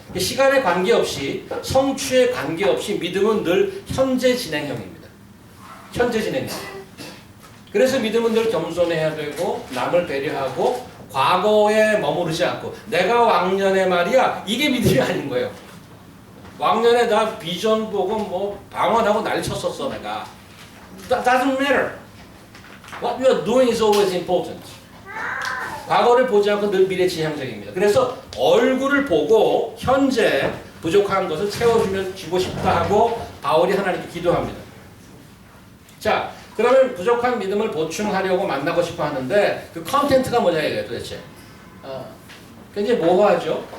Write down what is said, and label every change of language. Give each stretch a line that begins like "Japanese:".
Korean: 시간에 관계없이 성취에 관계없이 믿음은 늘 현재 진행형입니다. 현재 진행형. 그래서 믿음은 늘 겸손해야 되고 남을 배려하고 과거에 머무르지 않고 내가 왕년에 말이야 이게 믿음이 아닌 거예요. 왕년에 나 비전 보고 뭐 방언하고 난리 쳤었어 내가.
English: That doesn't matter. What you are doing is always important.
Korean: 과거를 보지 않고 늘 미래 지향적입니다. 그래서 얼굴을 보고 현재 부족한 것을 채워주면 주고 싶다 하고 바울이 하나님께 기도합니다. 자, 그러면 부족한 믿음을 보충하려고 만나고 싶어 하는데 그 컨텐츠가 뭐냐 이거예요 도대체. 굉장히 모호하죠.